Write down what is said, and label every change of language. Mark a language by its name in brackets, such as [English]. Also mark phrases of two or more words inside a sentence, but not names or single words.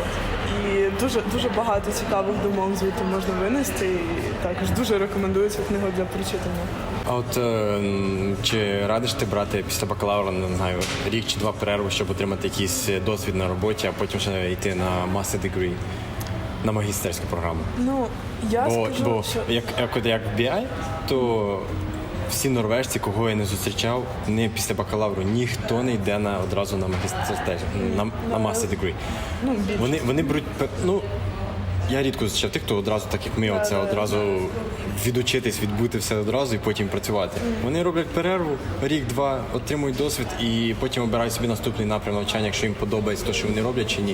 [Ukrainian] І дуже багато цікавих думок звідти можна винести. І також дуже рекомендую цю книгу для прочитання. А от чи радиш ти брати після бакалавра, не знаю, рік чи 2 перерву, щоб отримати якийсь досвід на роботі, а потім ще йти на [English] master degree, [Ukrainian] на магістерську програму? Ну, я скажу, що... Як в BI, то всі норвежці, кого я не зустрічав, не після бакалавру, ніхто не йде одразу на на [English] master degree. [Ukrainian] Ну, вони беруть, я рідко зустрічав тих, хто одразу, так як ми, одразу відучитись, відбути все одразу і потім працювати. Вони роблять перерву, рік-два, отримують досвід і потім обирають собі наступний напрям навчання, якщо їм подобається те, що вони роблять чи ні.